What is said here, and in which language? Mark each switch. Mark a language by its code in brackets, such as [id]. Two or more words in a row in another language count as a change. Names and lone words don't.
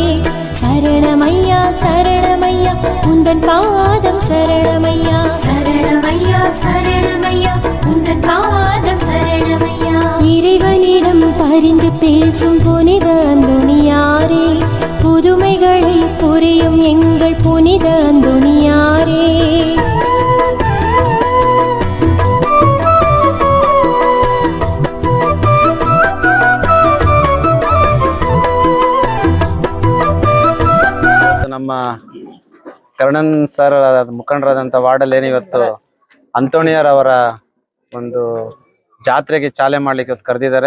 [ta] சரணமையா சரணமையா உந்தன் பாதம் சரணமையா, சரணமையா சரணமையா உந்தன் பாதம் சரணமையா. இறைவனிடம் பரிந்து பேசும் புனித அந்தோணியாரே, புதுமைகளை புரியும் எங்கள் புனித அந்தோணியாரே. [kn] ನಮ್ಮ ಕರ್ಣನ್ ಸರ್ ಮುಖಂಡರಾದಂಥ ವಾರ್ಡಲ್ಲಿ ಇವತ್ತು ಅಂತೋಣಿಯರವರ ಒಂದು ಜಾತ್ರೆಗೆ ಚಾಲನೆ ಮಾಡ್ಲಿಕ್ಕೆ ಕರೆದಿದ್ದಾರೆ.